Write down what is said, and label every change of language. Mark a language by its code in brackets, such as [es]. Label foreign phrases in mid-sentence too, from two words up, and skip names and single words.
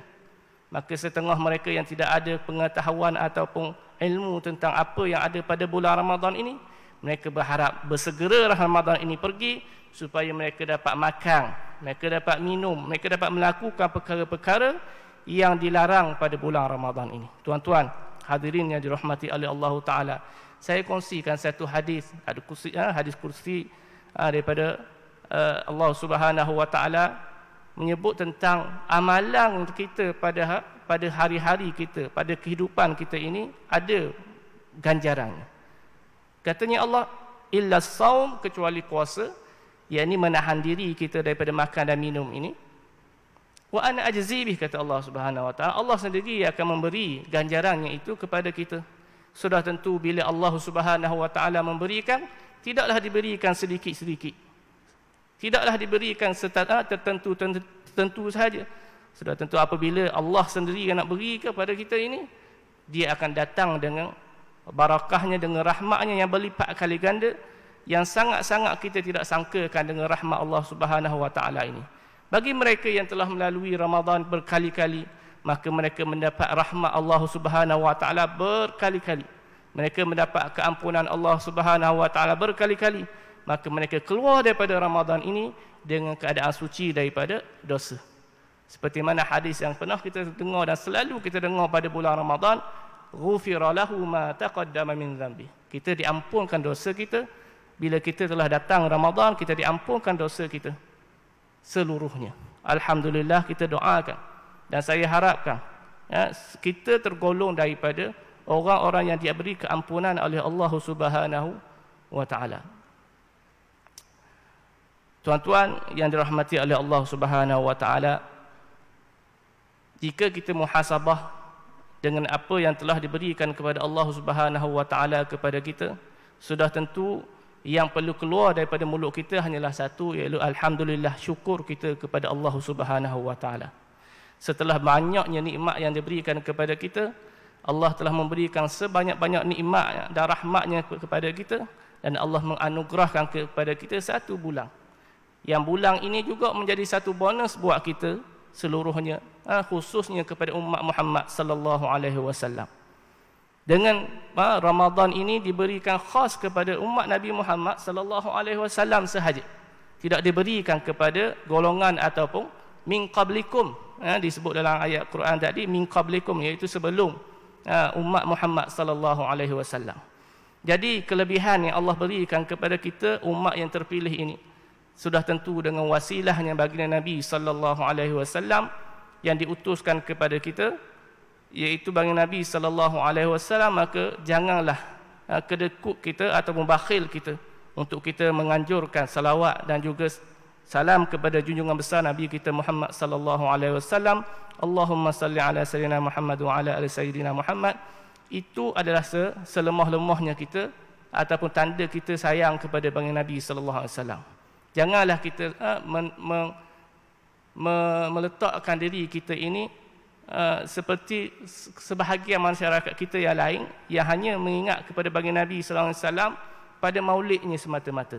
[ms] Maka setengah mereka yang tidak ada pengetahuan ataupun ilmu tentang apa yang ada pada bulan Ramadan ini, mereka berharap bersegera Ramadan ini pergi supaya mereka dapat makan, mereka dapat minum, mereka dapat melakukan perkara-perkara yang dilarang pada bulan Ramadan ini. Tuan-tuan, hadirin yang dirahmati oleh Allah Ta'ala, saya kongsikan satu hadis, hadis kursi daripada Allah [ar] سبحانه وتعالى, [ms] menyebut tentang amalan kita pada hari-hari kita, pada kehidupan kita ini ada ganjarannya. Katanya Allah, [ar] إلا صوم, [ms] kecuali puasa, yakni menahan diri kita daripada makan dan minum ini. [ar] وأنا أجزي به, [ms] kata Allah [ar] سبحانه وتعالى, [ms] Allah sendiri akan memberi ganjarannya itu kepada kita. Sudah tentu bila Allah [ar] سبحانه وتعالى [ms] memberikan, tidaklah diberikan sedikit-sedikit, tidaklah diberikan tertentu sahaja. Sudah tentu apabila Allah sendiri yang nak beri kepada kita ini, dia akan datang dengan barakahnya, dengan rahmatnya yang berlipat kali ganda, yang sangat-sangat kita tidak sangkakan dengan rahmat Allah [ar] سبحانه وتعالى [ms] ini. Bagi mereka yang telah melalui Ramadan berkali-kali, maka mereka mendapat rahmat Allah [ar] سبحانه وتعالى [ms] berkali-kali. Mereka mendapat keampunan Allah [ar] سبحانه وتعالى [ms] berkali-kali. Maka mereka keluar daripada Ramadan ini dengan keadaan suci daripada dosa. Seperti mana hadis yang pernah kita dengar dan selalu kita dengar pada bulan Ramadan, [ar] غفر له ما تقدم من ذنبه. [ms] Kita diampunkan dosa kita. Bila kita telah datang Ramadan, kita diampunkan dosa kita seluruhnya. Alhamdulillah, kita doakan dan saya harapkan kita tergolong daripada orang-orang yang diberi keampunan oleh Allah [ar] سبحانه وتعالى. [ms] Tuan-tuan yang dirahmati oleh Allah [ar] سبحانه وتعالى, [ms] jika kita muhasabah dengan apa yang telah diberikan kepada Allah [ar] سبحانه وتعالى [ms] kepada kita, sudah tentu yang perlu keluar daripada mulut kita hanyalah satu, iaitu alhamdulillah, syukur kita kepada Allah [ar] سبحانه وتعالى. [ms] Setelah banyaknya nikmat yang diberikan kepada kita, Allah telah memberikan sebanyak-banyak nikmat dan rahmatnya kepada kita, dan Allah menganugerahkan kepada kita satu bulan. Yang bulan ini juga menjadi satu bonus buat kita seluruhnya, khususnya kepada umat Muhammad [ar] صلى الله عليه وسلم. [ms] Dengan Ramadan ini diberikan khas kepada umat Nabi Muhammad [ar] صلى الله عليه وسلم [ms] sahaja. Tidak diberikan kepada golongan ataupun [ar] من قبلكم. [ms] Disebut dalam ayat Quran tadi [ar] من قبلكم, [ms] iaitu sebelum umat Muhammad [ar] صلى الله عليه وسلم. [ms] Jadi kelebihan yang Allah berikan kepada kita umat yang terpilih ini sudah tentu dengan wasilahnya baginda Nabi [ar] صلى الله عليه وسلم [ms] yang diutuskan kepada kita, iaitu baginda Nabi [ar] صلى الله عليه وسلم. [ms] Maka janganlah kedekut kita ataupun bakhil kita untuk kita menganjurkan salawat dan juga salam kepada junjungan besar Nabi kita Muhammad [ar] صلى الله عليه وسلم. اللهم صل على سيدنا محمد وعلى آل سيدنا محمد. [ms] Itu adalah selemah-lemahnya kita ataupun tanda kita sayang kepada baginda Nabi [ar] صلى الله عليه وسلم. [ms] Janganlah kita meletakkan diri kita ini seperti sebahagian masyarakat kita yang lain yang hanya mengingat kepada baginda Nabi [ar] صلى الله عليه وسلم [ms] pada maulidnya semata-mata.